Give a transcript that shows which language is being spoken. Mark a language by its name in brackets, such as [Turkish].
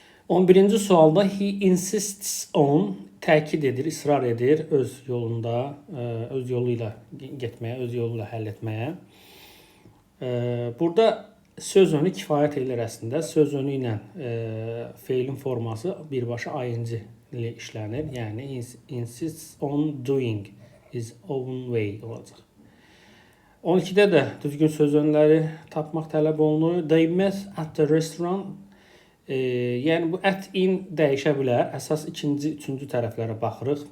[Azerbaijani] 11-ci sualda [English] he insists on, [Azerbaijani] təkid edir, israr edir öz yolunda, öz yolu ilə getməyə, öz yolu ilə həll etməyə. Burada söz önü kifayət edir əslində. Söz önü ilə feilin forması birbaşa ing ilə işlənir. Yəni [English] insists on doing his own way [Azerbaijani] olacaq. 12-də də düzgün söz önləri tapmaq tələb olunur. [English] They met at the restaurant. [Azerbaijani] Yəni bu at in dəyişə bilər. Əsas ikinci, üçüncü tərəflərə baxırıq.